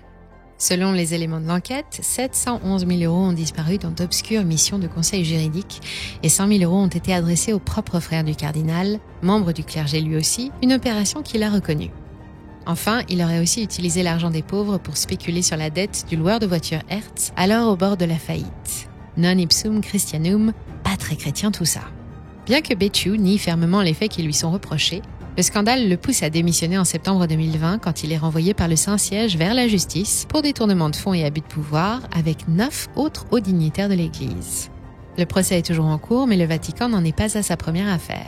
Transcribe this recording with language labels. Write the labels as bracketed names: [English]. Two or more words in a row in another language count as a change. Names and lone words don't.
[French] Selon les éléments de l'enquête, 711 000 euros ont disparu dans d'obscures missions de conseil juridique et 100 000 euros ont été adressés au propre frère du cardinal, membre du clergé lui aussi, une opération qu'il a reconnue. Enfin, il aurait aussi utilisé l'argent des pauvres pour spéculer sur la dette du loueur de voitures Hertz, alors au bord de la faillite. [Latin] Non ipsum Christianum, [French] pas très chrétien tout ça. Bien que Becciu nie fermement les faits qui lui sont reprochés, le scandale le pousse à démissionner en septembre 2020 quand il est renvoyé par le Saint-Siège vers la justice pour détournement de fonds et abus de pouvoir avec 9 autres hauts dignitaires de l'Église. Le procès est toujours en cours, mais le Vatican n'en est pas à sa première affaire.